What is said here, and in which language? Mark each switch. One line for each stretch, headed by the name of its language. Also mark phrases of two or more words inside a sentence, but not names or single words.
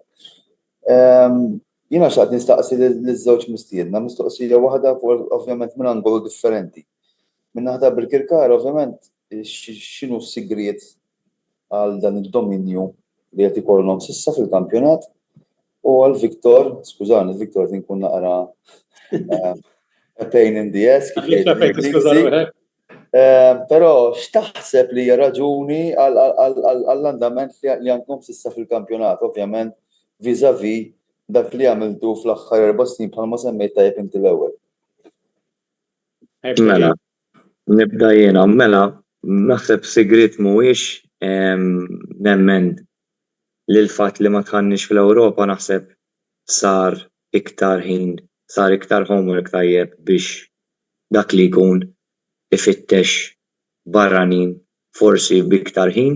Maltese: Jiena xtaqt nistaqsi liż-żewġ mistiedna, mistoqsija waħda ovvjament minn angolu differenti. Minn naħta Birkirkara ovvjament x'inhu s-sigriet għal dan id-dominju li qed ikollhom s'issa fil-kampjonat u għal Viktor, skużani, Viktor tinkun naqra
English: a pain in the ass,
Maltese: però x'taħseb li hija raġuni għall-andament li għandkom s'issa fil-kampjonat, ovvjament vis-à-vis dak li għamiltu fl-aħħar 4 snin bħalma semmejt tajjeb inti l-ewwel. Mela, nibda jiena, mela, naħseb sigriet mhuwiex nemmen li l-fatt li ma tħannix fl-Ewropa naħseb sar iktar ħin, sar iktar homework tajjeb biex dak li jkun ifittex barranin forsi biktar ħin.